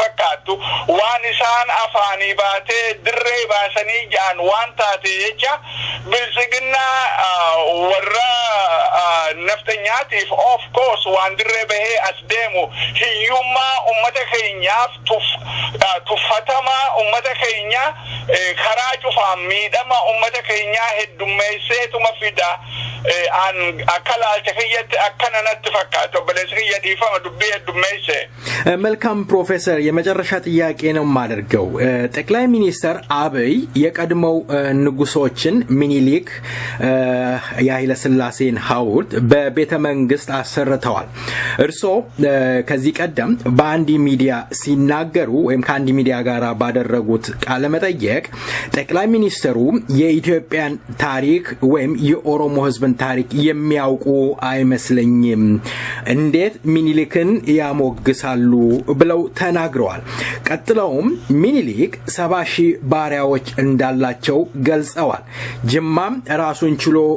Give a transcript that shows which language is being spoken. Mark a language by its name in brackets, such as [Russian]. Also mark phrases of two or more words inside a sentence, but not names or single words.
[Oromo] fakkaattu waan isaan afaanii baatee dirree baasanii ja'an waan taate jecha bilisiginnaa warra naftanyaatiif [English] of course [Oromo] waan dirree bahee as deemu hiyyummaa ummata keenyaaf tuffatama ummata keenya karaa cufaan miidhama ummata keenyaa heddummeesseetuma fida akka laalcha kiyyatti akkana natti fakkaatu obboleessi kiyya dhiifama dubbii heddummeesse [Amharic] መልካም ፕሮፌሰር የመጨረሻ ጥያቄ ነው የማደርገው ጠቅላይ ሚኒስትር አብይ የቀድሞው ንጉሶችን ሚኒሊክ የኃይለ ሥላሴን ሐውልት በቤተ መንግስት አሰርተዋል እርሶ ከዚህ ቀደም በአንድ ሚዲያ ሲናገሩ ወይም ከአንድ ሚዲያ ጋር ባደረጉት ቃለ መጠይቅ ጠቅላይ ሚኒስትሩ የኢትዮጵያን ታሪክ ወይም የኦሮሞ ህዝብን ታሪክ የሚያውቁ አይመስለኝም እንዴት ሚኒሊክን ያሞግሳሉ ብለው ተናግረዋል ቀጥለውም ሚኒሊክ 70,000 ባሪያዎች እንዳላቸው ገልጸዋል ጅማም ራሱን ችሎ